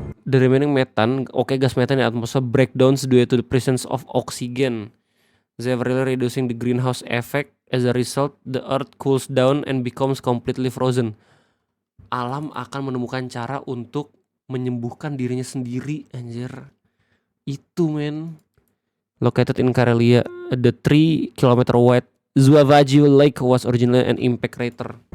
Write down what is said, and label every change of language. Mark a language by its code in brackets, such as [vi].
[en] The remaining methane, gas methane in the atmosphere breakdowns due to the presence of oxygen, severely reducing the greenhouse effect. As a result, the earth cools down and becomes completely frozen. [id] Alam akan menemukan cara untuk menyembuhkan dirinya sendiri, anjir. Itu, men. [en] Located in Karelia, the 3 km wide Zuavaju Lake was originally an impact crater.